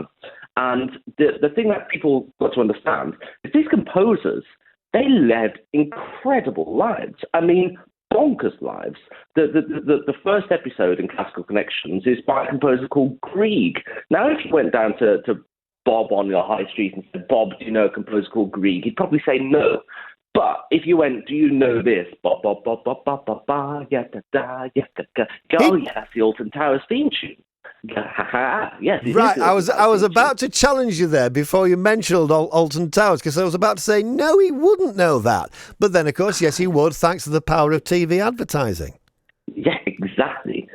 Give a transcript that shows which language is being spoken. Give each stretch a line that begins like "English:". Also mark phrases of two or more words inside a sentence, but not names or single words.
English: And the thing that people got to understand is these composers, they led incredible lives. I mean, bonkers lives. The first episode in Classical Connections is by a composer called Grieg. Now, if you went down to Bob on your high street and said, "Bob, do you know a composer called Grieg?" he'd probably say no. But if you went, "Do you know this?" Bob, Bob, Bob, Bob, Bob, Bob, Bob, yeah, da, da, yeah, da, da. Oh, yeah, that's the Alton Towers theme tune. Yes, right. I was about to challenge you there before you mentioned Alton Towers, because I was about to say no, he wouldn't know that. But then, of course, yes, he would, thanks to the power of TV advertising. Yeah, exactly.